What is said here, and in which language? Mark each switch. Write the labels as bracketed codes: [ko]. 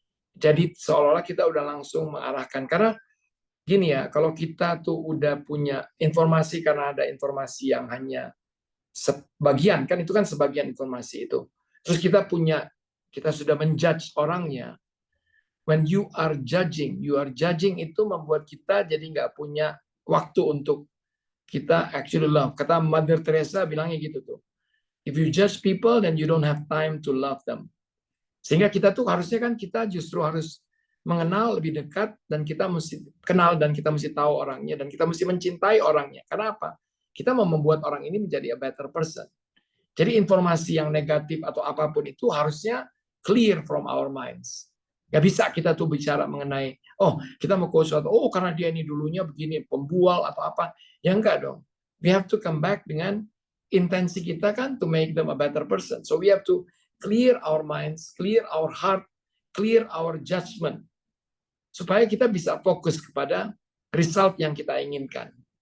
[id] Jadi seolah-olah kita udah langsung mengarahkan. Karena gini ya, kalau kita tuh udah punya informasi karena ada informasi yang hanya sebagian, kan itu kan sebagian informasi itu. Terus kita sudah menjudge orangnya. [en] When you are judging [id] itu membuat kita jadi nggak punya waktu untuk kita [en] actually love. [id] Kata Mother Teresa bilangnya gitu tuh. [en] If you judge people, then you don't have time to love them. [id] Sehingga kita tuh harusnya kan kita justru harus mengenal lebih dekat, dan kita mesti kenal, dan kita mesti tahu orangnya, dan kita mesti mencintai orangnya. Karena apa? Kita mau membuat orang ini menjadi [en] a better person. [id] Jadi informasi yang negatif atau apapun itu harusnya [en] clear from our minds. [id] Nggak bisa kita tuh bicara mengenai, oh kita mau coach atau oh karena dia ini dulunya begini pembual atau apa. Ya enggak dong. [en] We have to come back [id] dengan intensi kita kan [en] to make them a better person. So we have to clear our minds, clear our heart, clear our judgment. [id] Supaya kita bisa fokus kepada result yang kita inginkan.